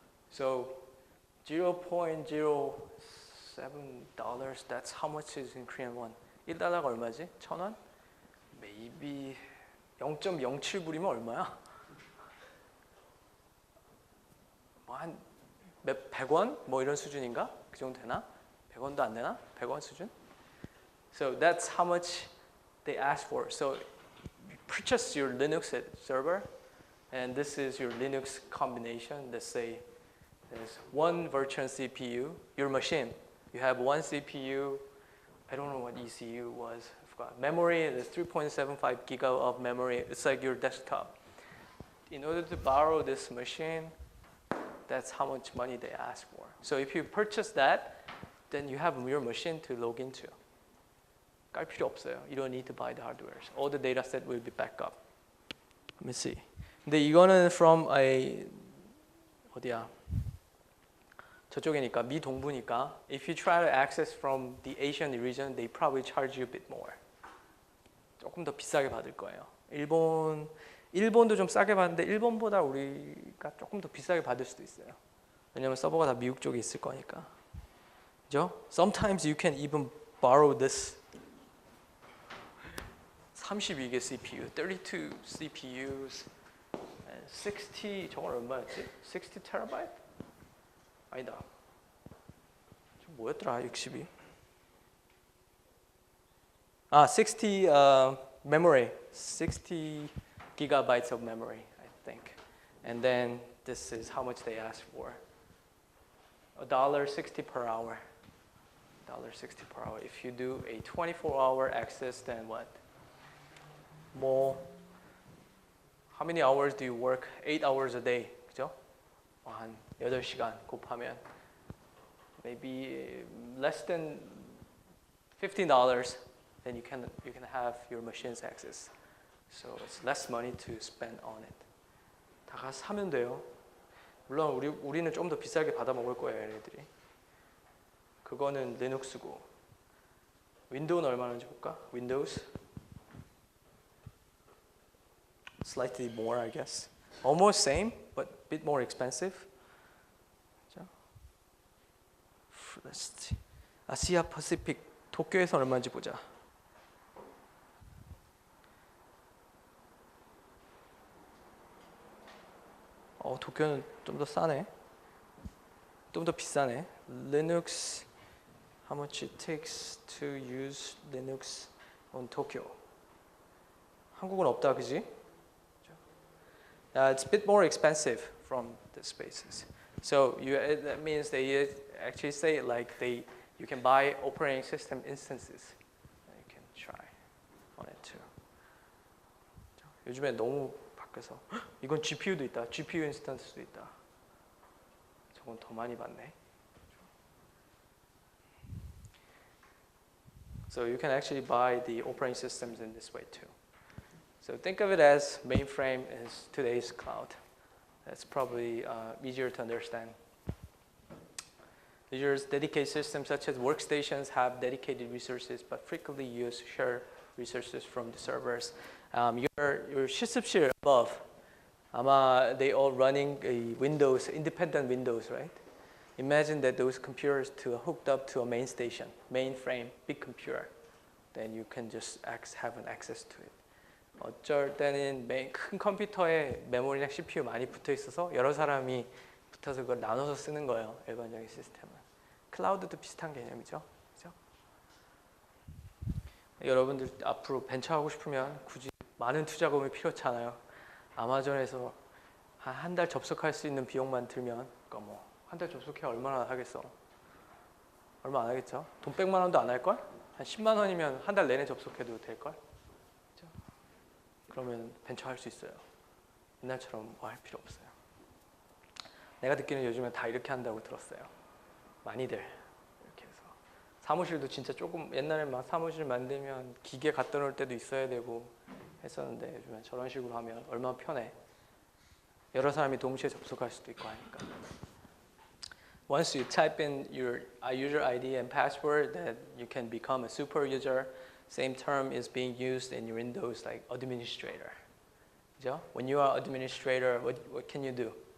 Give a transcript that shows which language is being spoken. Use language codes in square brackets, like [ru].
[en] So $0.07, that's how much is in Korean won. [ko] 1달러가 얼마지? 1,000원? Maybe 0.07불이면 얼마야? 뭐 한 100원? 뭐 이런 수준인가? 그 정도 되나? 100원도 안 되나? 100원 수준? [en] So that's how much they ask for. So you purchase your Linux server, and this is your Linux combination. Let's say there's one virtual CPU, your machine. You have one CPU, I don't know what ECU was, I forgot. Memory, there's 3.75 giga of memory. It's like your desktop. In order to borrow this machine, that's how much money they ask for. So if you purchase that, then you have your machine to log into. [ko] 깔 필요 없어요. [en] You don't need to buy the hardware. All the data set will be backed up. Let me see. [ko] 근데 이거는 [en] from a [ko] 어디야? 저쪽이니까 미동부니까. [en] If you try to access from the Asian region, they probably charge you a bit more. [ko] 조금 더 비싸게 받을 거예요. 일본도 좀 싸게 받는데 일본보다 우리가 조금 더 비싸게 받을 수도 있어요. 왜냐면 서버가 다 미국 쪽에 있을 거니까. 그죠? [en] Sometimes you can even borrow this 32개 CPU, 32 CPUs, and 60, [ko] 저건 얼마였지? 60 terabyte? 아니다. 저 뭐였더라, 62? [en] 60 memory, 60 gigabytes of memory, I think. And then this is how much they ask for. $1.60 per hour. $1.60 per hour. If you do a 24-hour access, then what? More. How many hours do you work? 8 hours a day. [ko] 그죠? 한 8시간 곱하면 [en] maybe less than $15, then you can have your machine's access. So it's less money to spend on it. [ko] 다 가서 사면 돼요. 물론 우리는 좀 더 비싸게 받아 먹을 거예요, 얘네들이. 그거는 리눅스고. 윈도우는 얼마인지 볼까? [en] Windows. Slightly more, I guess. Almost same, but a bit more expensive. Let's see. [ko] 아시아 퍼시픽 도쿄에서 얼마인지 보자. 도쿄는 좀 더 싸네. 좀 더 비싸네. [en] Linux, how much it takes to use Linux on Tokyo. [ko] 한국은 없다, 그지? [en] It's a bit more expensive from the spaces. So that means they actually say like you can buy operating system instances. You can try on it too. [ko] 요즘에 너무 바뀌어서 이건 GPU도 있다. GPU 인스턴스도 있다. 저건 더 많이 받네. [en] So you can actually buy the operating systems in this way too. So think of it as mainframe is today's cloud. That's probably easier to understand. Users dedicated systems such as workstations have dedicated resources, but frequently use share resources from the servers. Your 실습실 above, 아마 they all running a Windows, independent Windows, right? Imagine that those computers hooked up to a main station, mainframe, big computer. Then you can just have an access to it. [ko] 어쩔 때는 큰 컴퓨터에 메모리랑 CPU 많이 붙어 있어서 여러 사람이 붙어서 그걸 나눠서 쓰는 거예요. 일반적인 시스템은. 클라우드도 비슷한 개념이죠. 그죠? 여러분들 앞으로 벤처 하고 싶으면 굳이 많은 투자금이 필요치 않아요. 아마존에서 한 달 접속할 수 있는 비용만 들면, 그러니까 뭐 한 달 접속해 얼마나 하겠어? 얼마 안 하겠죠? 돈 100만 원도 안 할걸? 한 10만 원이면 한 달 내내 접속해도 될걸? 그죠? 그러면 벤처 할 수 있어요. 옛날처럼 뭐 할 필요 없어요. 내가 듣기는 요즘에 다 이렇게 한다고 들었어요. 많이들 이렇게 해서. 사무실도 진짜 조금 옛날에 막 사무실 만들면 기계 갖다 놓을 때도 있어야 되고 했었는데 요즘에 저런 식으로 하면 얼마나 편해. 여러 사람이 동시에 접속할 수도 있고 하니까. [en] Once you type in your user ID and password, then you can become a super user. Same term is being used in Windows like administrator. [ko] 그죠? [en] When you are administrator, what can you do?